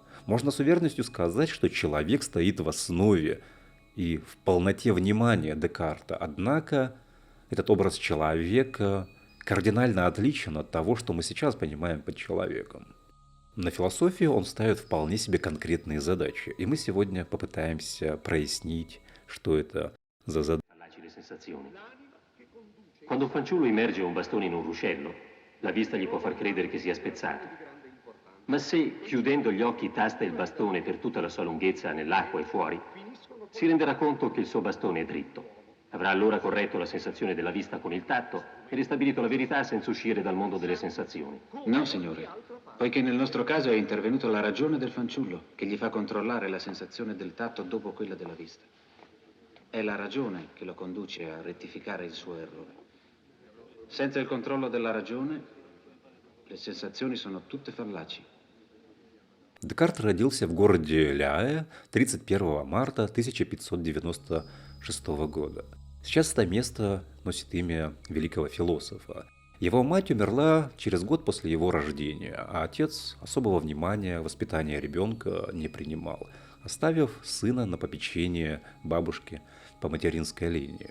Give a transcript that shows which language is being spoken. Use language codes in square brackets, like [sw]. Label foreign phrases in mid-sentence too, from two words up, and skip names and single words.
[ru] Можно с уверенностью сказать, что человек стоит в основе и в полноте внимания Декарта, однако этот образ человека кардинально отличен от того, что мы сейчас понимаем под человеком. На философию он ставит вполне себе конкретные задачи, и мы сегодня попытаемся прояснить, что это за задачи. [it] Quando un fanciullo immerge un bastone in un ruscello, la vista gli può far credere che sia spezzato. Ma se, chiudendo gli occhi, tasta il bastone per tutta la sua lunghezza nell'acqua e fuori, si renderà conto che il suo bastone è dritto. Avrà allora corretto la sensazione della vista con il tatto e ristabilito la verità senza uscire dal mondo delle sensazioni. No, signore, poiché nel nostro caso è intervenuta la ragione del fanciullo, che gli fa controllare la sensazione del tatto dopo quella della vista. È la ragione che lo conduce a rettificare il suo errore. Senza il controllo della ragione, le sensazioni sono tutte fallaci. [ru] Декарт родился в городе Ля 31 марта 1596 года. Сейчас это место носит имя великого философа. Его мать умерла через год после его рождения, а отец особого внимания воспитания ребенка не принимал, оставив сына на попечение бабушки по материнской линии.